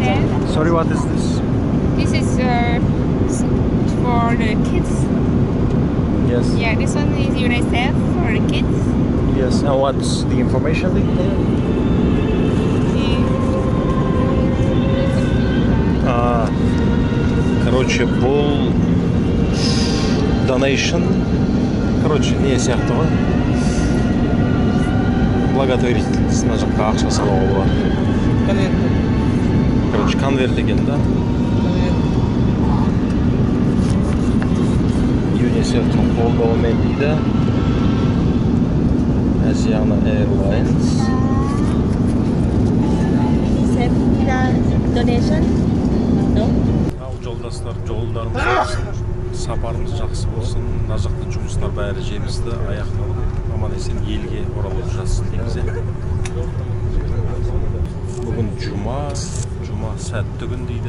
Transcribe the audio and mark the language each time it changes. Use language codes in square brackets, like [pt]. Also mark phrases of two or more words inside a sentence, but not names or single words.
[en] Sorry, what is this? This is for the kids. Yes. Yeah, this one is UNICEF for the kids. Yes. And what's the information link there? [kk] Короче, бұл donation. Короче, не сияқты ғой. Благотворительность мына жаққа ақша салуға болады. Короче, конверт екен да. ЮНИСЕФ-тің қолдауымен дейді. Asiana Airlines. [en] Donation? No? [kk] Жолдастар, жолдарымыз болсын, сапарымыз жақсы болсын, мына жақта жұмыстар бәрі жемісті аяқталып, аман есен елге оралып жатсын дейміз. Бүгін жұма сәтті күн дейді.